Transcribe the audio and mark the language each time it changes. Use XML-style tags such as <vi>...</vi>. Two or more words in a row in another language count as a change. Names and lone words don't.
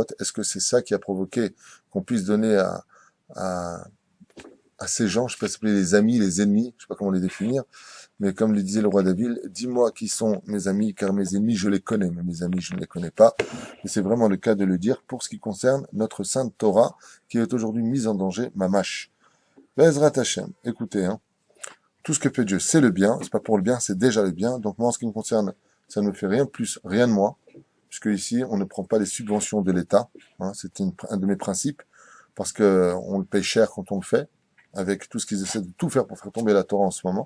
<fr>Est-ce que c'est ça qui a provoqué qu'on puisse donner à ces gens, je sais pas si c'est les amis, les ennemis, je sais pas comment les définir, mais comme le disait le roi David, dis-moi qui sont mes amis, car mes ennemis, je les connais, mais mes amis, je ne les connais pas. Et c'est vraiment le cas de le dire pour ce qui concerne notre sainte Torah, qui est aujourd'hui mise en danger, mamash.</fr> <he>בעזרת השם,</he> <fr>écoutez, tout ce que fait Dieu, c'est le bien, c'est pas pour le bien, c'est déjà le bien. Donc moi, en ce qui me concerne, ça ne me fait rien de plus, rien de moins, puisque ici, on ne prend pas les subventions de l'État, c'est un de mes principes, parce que on le paye cher quand on le fait, avec tout ce qu'ils essaient de tout faire pour faire tomber la Torah en ce moment.</fr>